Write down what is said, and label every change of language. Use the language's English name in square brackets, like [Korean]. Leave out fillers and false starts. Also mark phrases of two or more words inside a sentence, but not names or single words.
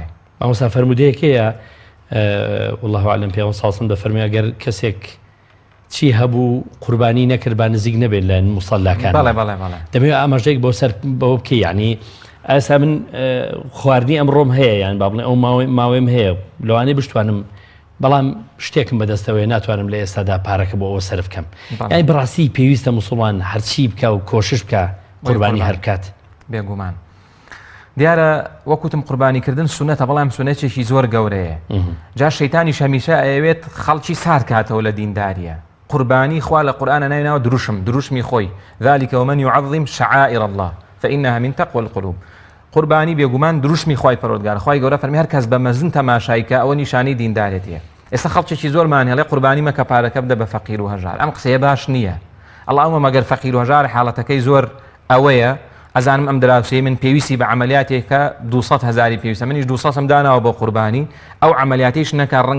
[Central Kurdish] مامۆستا فەرمودەیەکەیە [Arabic] والله ئاعلم [Central Kurdish] پێ ساسم دەفەرمی ئەگەر کەسێک چی هەبوو قوربانی نەکرد با نزیک نەبێت لە موسەڵاکان دەبێت ئاماژەیەک بۆ سەر بەوە بکەی یعنی ئاسا من خواردنی ئەمڕۆم هەیە یان با بڵێ ئەو ماوەیم هەیە لەوانەیە بشتوانم بەڵام شتێکم بەدەستەوەی ناتوانم لە ئێستادا پارەکە بۆ ئەوە سەرف بکەم یانی بەڕاستی پێویستە موسڵمان هەرچی بکە و کۆشش بکە قوربانی هەر بکات بێگومان دیارە وەکوتم قوربانیکردن سونەتە بەڵام سونەتێکی زۆر گەورەیە جا شەیتانیش هەمیشە ئەوێت خەڵکی سار کاتەوە لە دینداریە قوربانی خوا لە قورئانە ناویناوە دروشمی خۆی [Arabic] ذلك ومن يعظم شعائر الله فإنها من تقوى القلوب [Central Kurdish] قوربانی بێگومان دروشمی خوای پەروەردگار خوای گەورە فەرمی هەر کەس بە مەزن تەماشایکە ئەوە نیشانەی دیندارێتیە ئێستا خەڵکێکی زۆرمان هەڵێ قوربانی مەکە پارەکە بدە بە فەقیر و هەژار ئەم قسەیە باش نییە ئەڵڵاهومە مەگەر فەقیر و هەژار حاڵەتەکەی زۆر ئەوەیە ئەزانم ئەم دراوسەی من پێویستی بە عملیاتێکە 200,000 پێویستە منیش 200م داناوە بۆ قوربانی ئەو عملیاتیش نەکە ڕەنگە